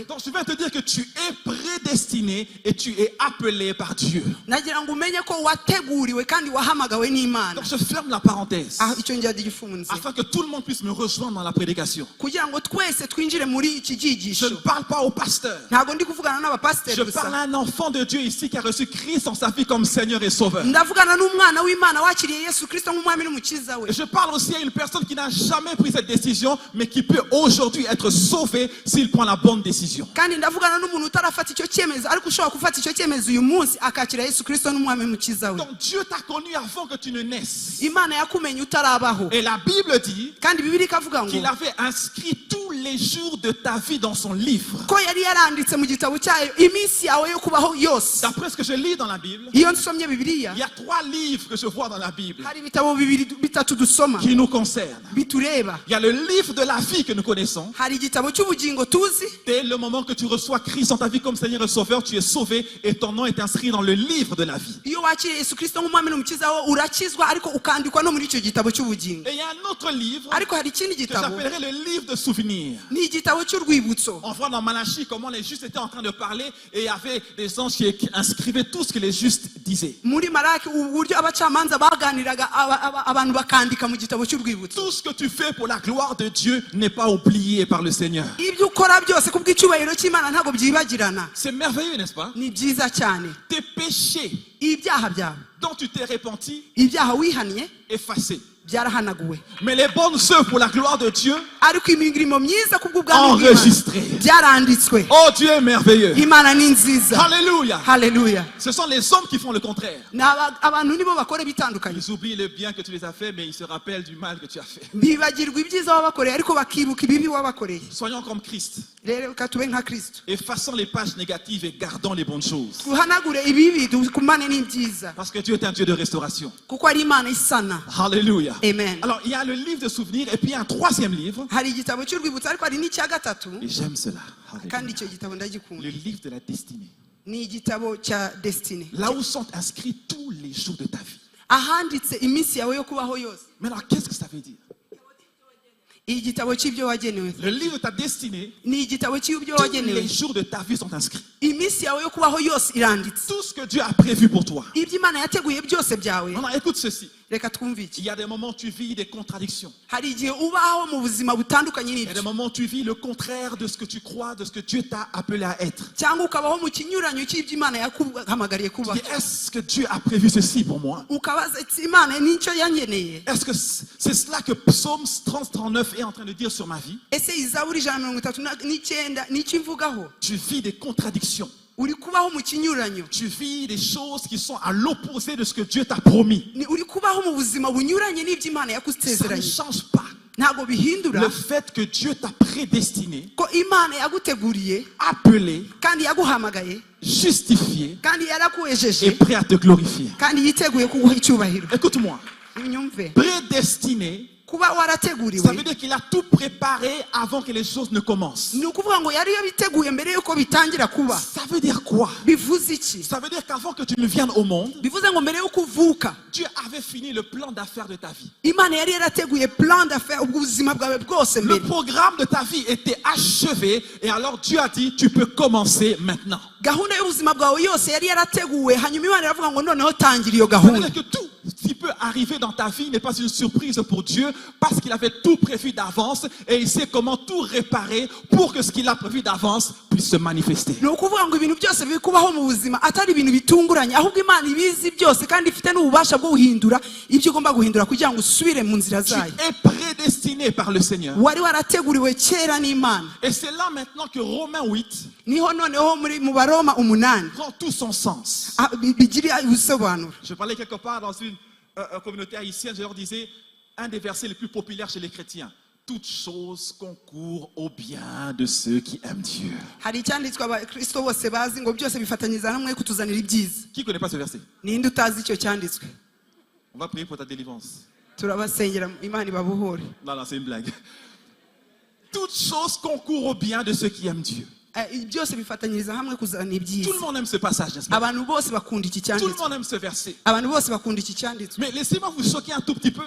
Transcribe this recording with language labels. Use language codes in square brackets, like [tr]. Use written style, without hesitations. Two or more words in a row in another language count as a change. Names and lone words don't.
[fr] Donc je vais te dire que tu es prédestiné et tu es appelé par Dieu. [rw] Nagira ngo umenye ko wateguriwe kandi wahamagawe n'Imana. [fr] Donc je ferme la parenthèse [rw] Icyo njya gifunze. [fr] afin que tout le monde puisse me rejoindre dans la prédication. [rw] Kugira ngo twese twinjire muri iki [fr] Je ne [rw] cyigisho. [fr] parle pas au pasteur. [rw] Ntabwo ndi kuvugana n'abapasiteri [fr] Je parle [rw] gusa. [fr] à un enfant de Dieu ici qui a reçu Christ dans sa vie comme Seigneur et Sauveur. [rw] Ndavugana n'umwana w'Imana wakiriye Yesu Kristo nk'umwami n'umukiza we. [fr] Je parle aussi à une personne qui n'a jamais pris cette décision, mais qui peut aujourd'hui être sauvée s'il prend la bonne décision. [rw] Kandi ndavugana n'umuntu utarafata icyo cyemezo ariko ushobora gufata icyo cyemezo uyu munsi akakira Yesu Kristo n'umwami n'umukiza we. [fr] Donc Dieu t'a connu avant que tu ne naisses. [rw] Imana yakumenye utarabaho. [fr] Et la Bible dit [rw] Kandi Bibiliya ikavuga ngo [fr] qu'il avait inscrit tous les jours de ta vie dans son livre. [rw] ko yari yaranditse mu gitabo cyayo iminsi yawe yo kubaho yose. [fr] D'après ce que je lis dans la Bible, [rw] Iyo nsomye Bibiliya [fr] il y a 3 livres que je vois dans la Bible [rw] hari ibitabo bitatu dusoma [fr] qui nous concernent. [rw] bitureba. [fr] Il y a le livre de la vie que nous connaissons. [rw] Hari igitabo cy'ubugingo tuzi. [fr] Dès le moment que tu reçois Christ dans ta vie comme Seigneur et Sauveur, tu es sauvé et ton nom est inscrit dans le livre de la vie. [rw] Iyo wakiriye Yesu Kristo nk'umwami n'umukiza we urakizwa ariko ukandikwa no muri icyo gitabo cy'ubugingo. [fr] Et il y a un autre livre [rw] Ariko hari ikindi [fr] que [rw] gitabo [fr] j'appellerais le livre de souvenirs. [rw] ni igitabo cy'urwibutso. [fr] On voit dans Malachie comment les justes étaient en train de parler et il y avait des anges qui inscrivaient tout ce que les justes disaient. [rw] Muri Maraki uburyo abacamanza baganiraga abantu bakandika mu gitabo cy'urwibutso. [fr] Tout ce que tu fais pour la gloire de Dieu n'est pas oublié par le Seigneur. [rw] Ibyo ukora byose kubw'icyubahiro cy'Imana ntabwo byibagirana. [fr] C'est merveilleux, n'est-ce pas? [rw] Ni byiza cyane. [fr] Tes péchés [rw] Ibyaha byawe, [fr] dont tu t'es repenti, [rw] ibyaha wihaniye [fr] effacés. [rw] byarahanaguwe. [fr] Mais les bonnes œuvres pour la gloire de Dieu, [rw] Ariko imirimo myiza kubw'ubwami [fr] enregistrées. [rw] byaranditswe. [fr] Oh, Dieu est merveilleux. [rw] Imana ni nziza. [fr] Alléluia. [rw] Haleluya. [fr] Ce sont les hommes qui font le contraire. [rw] Abantu nibo bakora bitandukanye. [fr] Ils oublient le bien que tu les as fait, mais ils se rappellent du mal que tu as fait. [rw] Bibagirwa ibyiza wabakoreye ariko bakibuka ibibi wabakoreye. [fr] Soyons comme Christ. [rw] Rero katube nka Kristo. [fr] Effaçons les pages négatives et gardons les bonnes choses. [rw] Tuhanagure ibibi dukumane n'ibyiza. [fr] Parce que Dieu est un Dieu de restauration. [rw] Kuko ari Imana isana. [fr] Alléluia. [rw] Amen. [fr] Alors, il y a le livre de souvenirs et puis il y a un troisième livre. [rw] Hari igitabo cy'urwibutso ariko hari n'icya gatatu [fr] Et j'aime cela. [rw] kandi [fr] Alléluia. [rw] icyo gitabo ndagikunda. [fr] Le livre de la destinée. [rw] Ni igitabo cya Destiny. [fr] Là où sont inscrits tous les jours de ta vie. [rw] Ahanditse iminsi yawe yo kubaho yose. [fr] Maintenant, qu'est-ce que ça veut dire? [rw] Igitabo cy'ibyo wagenewe. [fr] Le livre de ta destinée, [rw] Ni igitabo cy'ibyo [fr] tous [rw] wagenewe. [fr] les jours de ta vie sont inscrits. [rw] Iminsi yawe yo kubaho yose iranditse. [fr] Tout ce que Dieu a prévu pour toi. [rw] Ibyo Imana yateguye byose byawe. [fr] Maintenant, écoute ceci. [rw] reka twumve iki [fr] Il y a des moments où tu vis des contradictions. [rw] hari igihe ubaho mu buzima butandukanye [fr] Il y a des [rw] n'ibyo [fr] moments où tu vis le contraire de ce que tu crois, de ce que Dieu t'a appelé à être. [rw] cyangwa ukabaho mu kinyuranyo cy'ibyo imana yaguhamagariye [fr] Tu [rw] kuba [fr] dis, est-ce que Dieu a prévu ceci pour moi? [rw] ukabaza ati imana n'icyo yangeneye [fr] Est-ce que c'est cela que Psaume 39 est en train de dire sur ma vie? [rw] ese izaburi 139 n'icyo ivugaho [fr] Tu vis des contradictions. [rw] uri kubaho mu kinyuranyo [fr] Tu vis des choses qui sont à l'opposé de ce que Dieu t'a promis. [rw] uri kubaho mu buzima bunyuranye n'ibyo imana [fr] Ça ne [rw] yagusezeranye [fr] change pas [rw] ntabwo bihindura [fr] le fait que Dieu t'a prédestiné, [rw] ko imana yaguteguriye [fr] appelé, [rw] kandi yaguhamagaye [fr] justifié [rw] kandi [fr] et [rw] yarakuwejeje [fr] prêt à te glorifier. [rw] kandi yiteguye kuguha icyubahiro [fr] Écoute-moi, [rw] unyumve [fr] prédestiné, [rw] kuba [fr] ça veut [rw] warateguriwe [fr] dire qu'il a tout préparé avant que les choses ne commencent. [rw] ni ukuvuga ngo yari yabiteguye mbere yuko bitangira kuba [fr] Ça veut dire quoi? [rw] bivuze iki [fr] Ça veut dire qu'avant que tu ne viennes au monde, [rw] bivuze ngo mbere yuko uvuka [fr] Dieu avait fini le plan d'affaires de ta vie. [rw] imana yari yarateguye [fr] plan d'affaires [rw] ubuzima bwawe bwose [fr] Le [rw] mbere [fr] programme de ta vie était achevé et alors Dieu a dit, tu peux commencer maintenant. [rw] gahunda y'ubuzima bwawe yose yari yarateguwe hanyuma imana iravuga ngo noneho tangira iyo [fr] Ça veut [rw] gahunda [fr] dire que tout ce qui peut arriver dans ta vie n'est pas une surprise pour Dieu parce qu'il avait tout prévu d'avance et il sait comment tout réparer pour que ce qu'il a prévu d'avance puisse se manifester. [rw] ni ukuvuga ngo ibintu byose biri kubaho mu buzima atari ibintu bitunguranye ahubwo imana ibizi byose kandi ifite n'ububasha bwo guhindura ibyo ugomba guhindura kugira ngo usubire mu nzira [fr] Tu [rw] zayo [fr] es prédestiné par le Seigneur. [rw] wari warateguriwe kera n'imana [fr] Et c'est là maintenant que Romains 8 [rw] niho noneho mu baroma 8 [fr] prend tout son sens. [rw] bigira ubusobanuro [fr] Je parlais quelque part dans une communauté haïtienne, je leur disais, un des versets les plus populaires chez les chrétiens. Toutes choses concourent au bien de ceux qui aiment Dieu. [rw] hari icyanditswe abakristo bose bazi ngo byose bifatanyiriza hamwe kutuzanira ibyiza [fr] Qui ne connaît pas ce verset? [rw] ninde utazi icyo cyanditswe [fr] On va prier pour ta délivrance. [rw] turabasengera imana ibabohore [fr] Non, non, c'est une blague. Toutes choses concourent au bien de ceux qui aiment Dieu. [rw] byose bifatanyiriza hamwe kuzana [fr] Tout [rw] ibyiza [fr] le monde aime ce passage, n'est-ce pas? [rw] abantu bose bakunda iki [fr] Tout le [rw] cyanditswe [fr] monde aime ce verset. [rw] abantu bose bakunda iki cyanditswe [fr] Mais laissez-moi vous choquer un tout petit peu.